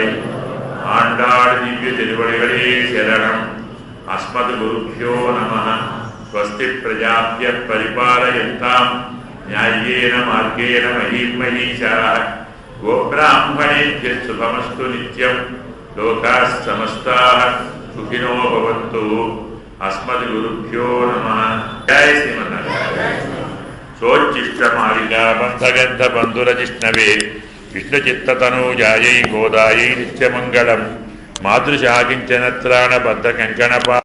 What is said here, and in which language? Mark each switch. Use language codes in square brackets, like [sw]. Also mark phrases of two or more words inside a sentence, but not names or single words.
[ta] ஆண்டாள் திவ்ய திருவடிகளே சரணம். [sa] அஸ்மத் குருभ्यो நமः. ஸ்வஸ்தி பிரஜாப்ய பரிபாலயந்தாம் న్యాయేన మార్గేణ మహీం మహీశాః. గోబ్రాహ్మణేభ్యः శుభమస్తు నిత్యం. లోకాః సమస్తాః సుఖినో భవంతు. అస్మద్ గురుభ్యో నమః. జయ శ్రీమన్నారాయణ. సోచ్చిష్టమాలికా బంధగంధ బంధురజిష్ణవే విష్ణుచిత్తతనూజాయై గోదాయై నిత్యమంగళం. మాతృశాకించనత్రాణ బద్ధ కంకణపా